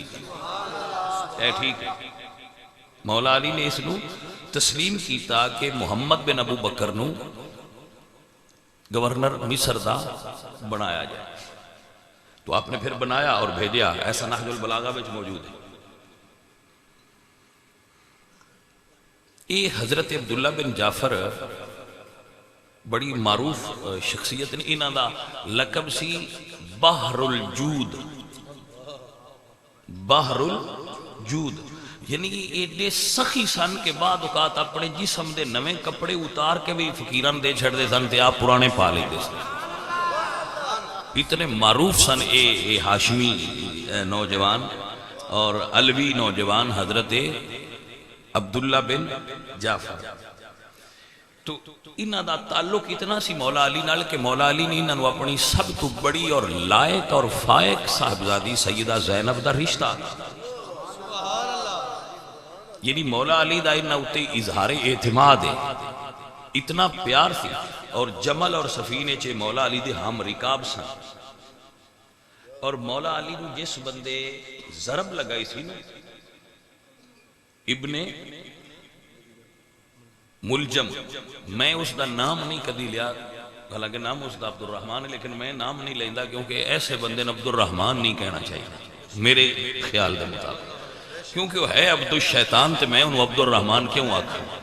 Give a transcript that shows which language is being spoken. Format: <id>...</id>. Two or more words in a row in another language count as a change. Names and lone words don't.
<pa>اے ٹھیک ہے، مولا علی نے اس نو تسلیم کیتا کہ محمد بن ابو بکر نو گورنر مصر دا بنایا جائے. تو آپ نے پھر بنایا اور بھیجا. ایسا نہج البلاغہ وچ موجود ہے. یہ حضرت عبداللہ بن جعفر بڑی معروف شخصیت نے. انہاں دا لقب سی بحر الجود. بحر الجود یعنی ایڈے سخی سن کے بعد اوقات اپنے جسم دے نویں کپڑے اتار کے بھی فقیران دے چھڑ دے سن تے آپ پرانے پا لے دے سن. اتنے معروف سن اے ہاشمی نوجوان اور علوی نوجوان حضرت عبداللہ بن جعفر. تو انہاں دا تعلق اتنا سی مولا علی نال کہ مولا علی نے انہاں اپنی سب تو بڑی اور لائق اور فائق صاحبزادی سیدہ زینب دا رشتہ یعنی مولا علی دا انہاں اتے اظہار اعتماد ہے. اتنا پیار سی. اور جمل اور سفینے چے مولا علی دے ہم رکاب سن. اور مولا علی نے جس بندے ضرب لگائی سی نا ابن ملجم، میں اس دا نام نہیں کدی لیا، حالانکہ نام اس دا عبد الرحمن ہے، لیکن میں نام نہیں لیندہ کیونکہ ایسے بندے نے عبد الرحمن نہیں کہنا چاہیے میرے خیال دے مطابق، کیونکہ وہ ہے عبد الشیطان تے میں انہوں عبد الرحمن کیوں آتا ہوں.</pa>